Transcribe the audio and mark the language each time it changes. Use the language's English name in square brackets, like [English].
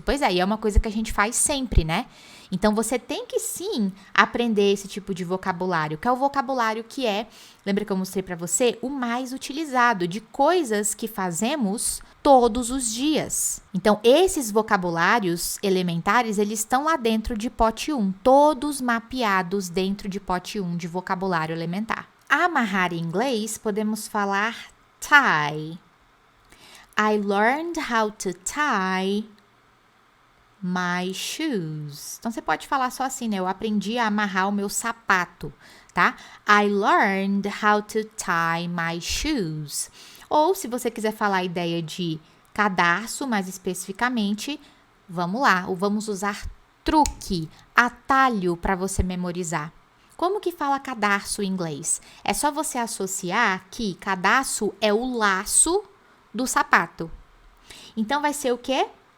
[Portuguese] Pois é, e é uma coisa que a gente faz sempre, né? Então, você tem que sim aprender esse tipo de vocabulário, que é o vocabulário que é, lembra que eu mostrei pra você, o mais utilizado, de coisas que fazemos todos os dias. Então, esses vocabulários elementares, eles estão lá dentro de pote 1, todos mapeados dentro de pote 1 de vocabulário elementar. Amarrar em inglês, podemos falar tie. [English] I learned how to tie my shoes. [Portuguese] Então, você pode falar só assim, né? Eu aprendi a amarrar o meu sapato, tá? [English] I learned how to tie my shoes. [Portuguese] Ou, se você quiser falar a ideia de cadarço, mais especificamente, vamos lá. Vamos usar truque, atalho para você memorizar. Como que fala cadarço em inglês? É só você associar que cadarço é o laço do sapato. Então, vai ser o quê?